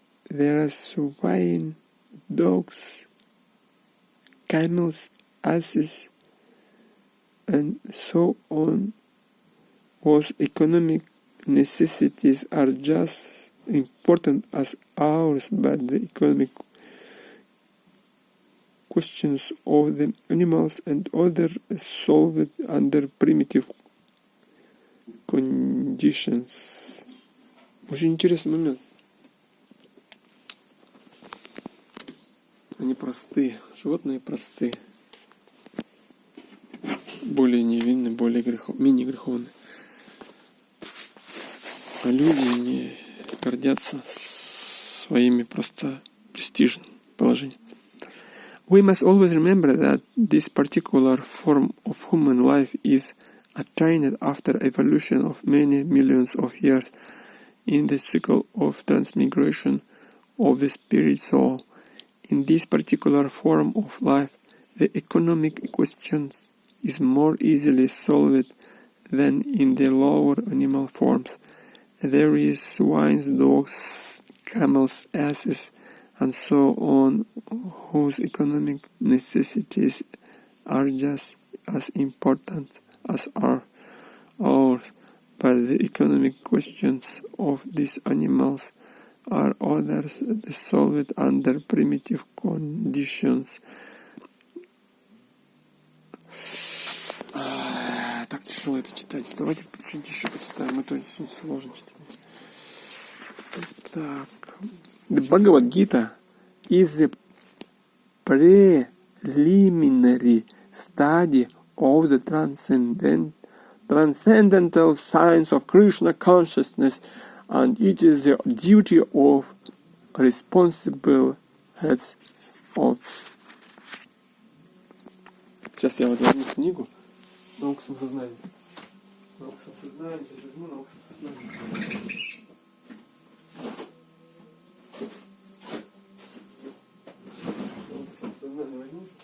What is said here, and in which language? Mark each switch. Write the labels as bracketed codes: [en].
[en] There are swine, dogs, camels, asses, and so on, whose economic necessities are just important as ours, but the economic questions of the animals and others solved under primitive conditions. [ru] Очень интересный момент. Они простые, животные простые, более невинны, менее греховны. А люди не гордятся своими просто престижным положением. [en] We must always remember that this particular form of human life is attained after evolution of many millions of years in the cycle of transmigration of the spirit soul. In this particular form of life, the economic question is more easily solved than in the lower animal forms. There is swines, dogs, camels, asses, and so on, whose economic necessities are just as important as are ours, but the economic questions of these animals are others solved under primitive conditions. [ru] Так тяжело это читать. Давайте чуть еще почитаем. Это очень сложно читать. Так. [en] The Bhagavad Gita is the preliminary study of the transcendental science of Krishna consciousness, and it is the duty of responsible heads of... [ru] Сейчас я вот возьму книгу. Наука самосознания. Наука самосознания. Сейчас возьму науку самосознания. Наука самосознания возьму.